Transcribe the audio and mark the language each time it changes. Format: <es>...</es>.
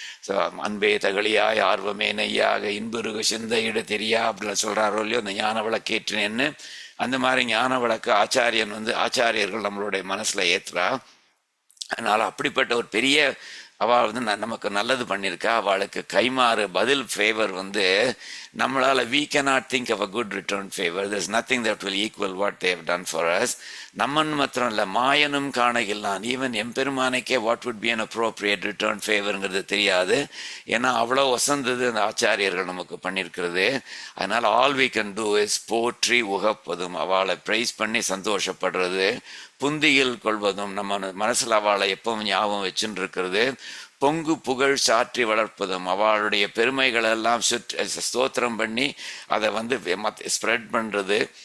<ta>So அன்பே தகழியாய் ஆர்வமே நெய்யாக இன்புருக சிந்தையிட தெரியா அப்படின்னு சொல்றாரோ இல்லையோ அந்த ஞான விளக்கேற்றினேன்னு. அந்த மாதிரி ஞான விளக்கு ஆச்சாரியர்கள் நம்மளுடைய மனசுல ஏற்றுறா. அதனால அப்படிப்பட்ட ஒரு பெரிய அவள் வந்து நமக்கு நல்லது பண்ணியிருக்கா, அவளுக்கு கைமாறு பதில் ஃபேவர் வந்து நம்மளால்</ta> <en>we cannot think of a good return favor. There's nothing that will equal what they have done for us.</en> <ta>நம்மன் மாத்திரம் இல்லை, மாயனும் காணகில்லான், even எம்பெருமானைக்கே</ta> <en>what would be an appropriate return ஃபேவருங்கிறது</en> <ta>தெரியாது. ஏன்னா அவ்வளோ வசந்தது அந்த ஆச்சாரியர்கள் நமக்கு பண்ணியிருக்கிறது. அதனால்</ta> <en>all we can do is</en> <ta>போற்றி உகப்பதும், அவளை ப்ரைஸ் பண்ணி சந்தோஷப்படுறது, புந்தியில் கொள்வதும், நம்ம மனசில் அவளை எப்பவும் ஞாபகம் வச்சுன்னு இருக்கிறது, பொங்கு புகழ் சாற்றி வளர்ப்பதும், அவளுடைய பெருமைகள் எல்லாம் ஸ்தோத்திரம் பண்ணி அதை வந்து ஸ்ப்ரெட் பண்ணுறது.</ta>